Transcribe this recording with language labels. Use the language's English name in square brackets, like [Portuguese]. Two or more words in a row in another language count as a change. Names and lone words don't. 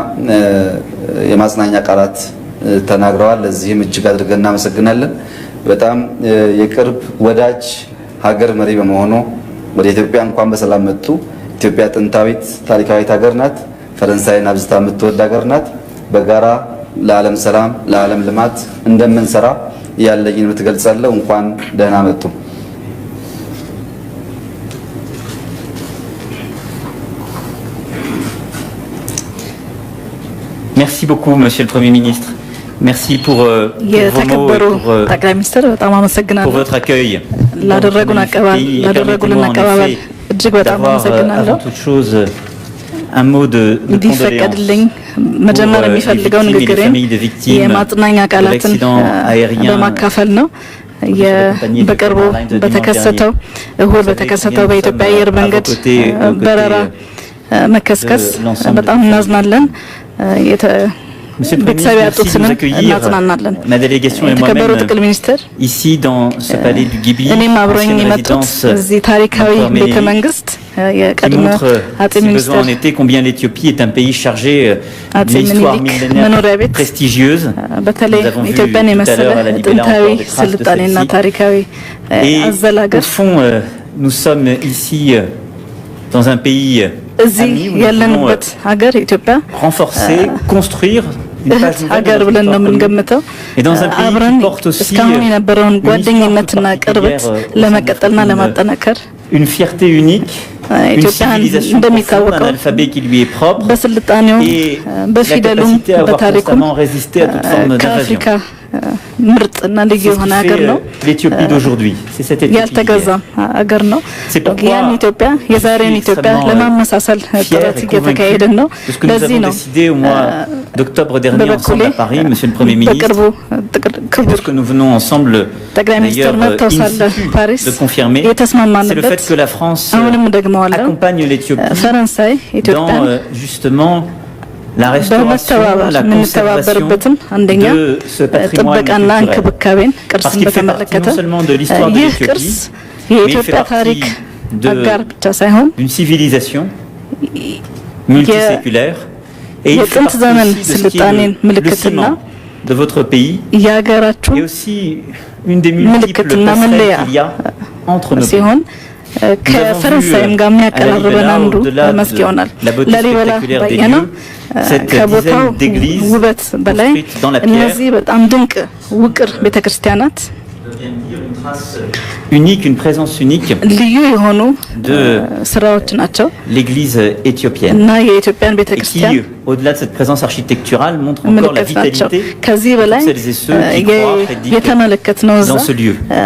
[Amharic] የማጽናኛ ቃላት ተናግረዋል። ለዚህም እጅግ አድርገን እናመሰግናለን። በጣም የቅርብ ወዳጅ ሀገር መሪ በመሆኑ ወደ ኢትዮጵያ እንኳን በሰላም መጡ። ኢትዮጵያ ጥንታዊት ታሪካዊት ሀገር ናት። ፈረንሳይን አብዝታ የምትወድ ሀገር ናት። በጋራ ለዓለም ሰላም፣ ለዓለም ልማት እንደምንሰራ ያለኝን ምትገልጻለሁ። እንኳን ደህና መጡ። [French] Merci beaucoup, Monsieur le Premier ministre. Merci pour vos mots et pour votre accueil. D'avoir avant toute chose un mot de condoléances pour les familles de victimes de l'accident aérien [Amharic] በቅርቡ በተከሰተው እሁድ በተከሰተው በኢትዮጵያ አየር መንገድ በረራ መከስከስ በጣም እናዝናለን። ቤተሰብ ያጡትንም እናጽናናለን። የተከበሩ ጠቅላይ ሚኒስትር [French] ici dans ce palais du Gibi, [Amharic] እኔም አብሮኝ የመጡት እዚህ ታሪካዊ ቤተ መንግስት የቀድሞ አጼ ሚኒስትር [French] en été combien l'Éthiopie est un pays chargé d'une histoire millénaire prestigieuse. [Amharic] በተለይ ኢትዮጵያን የመሰለ ጥንታዊ ስልጣኔና ታሪካዊ አዘላገር [French] au fond nous sommes ici dans un pays [Amharic] እዚህ ያለንበት ሀገር ኢትዮጵያ [French] renforcer, construire [Amharic] ሀገር ብለን ነው የምንገምተው። አብረን እስካሁን የነበረውን ጓደኝነትና ቅርበት ለመቀጠልና ለማጠናከር [French] une fierté unique, une civilisation profonde, un alphabet qui lui est propre et la capacité à avoir constamment résisté à toute forme d'invasion. [Amharic] ምርጥና ልዩ የሆነ ሀገር ነው [French] l'Éthiopie d'aujourd'hui. C'est cette Éthiopie [Amharic] ያልተገዛ ሀገር ነው። ያን ኢትዮጵያ የዛሬን ኢትዮጵያ ለማመሳሰል ጥረት እየተካሄደ ነው። ለዚህ ነው [French] décidé au mois d'octobre dernier ensemble à Paris, Monsieur le Premier ministre, ce que nous venons ensemble d'ailleurs de confirmer, c'est le fait que la France accompagne l'Éthiopie dans justement la restauration, la conservation de ce patrimoine culturel. Parce qu'il fait partie non seulement de l'histoire de l'Éthiopie, mais il fait partie d'une civilisation multiséculaire. Et il fait partie aussi de ce qui est le ciment de votre pays et aussi une des multiples passerelles qu'il y a entre nos pays. [Amharic] ከፈረንሳይም ጋር የሚያቀራርበን አንዱ መስክ ይሆናል። ላሊበላ ባየነው ከቦታው ውበት በላይ እነዚህ በጣም ድንቅ ውቅር ቤተክርስቲያናት [French] unique, une présence unique de l'église éthiopienne et qui, au-delà de cette présence architecturale, montre encore la vitalité de celles et ceux qui croient et dans ce lieu.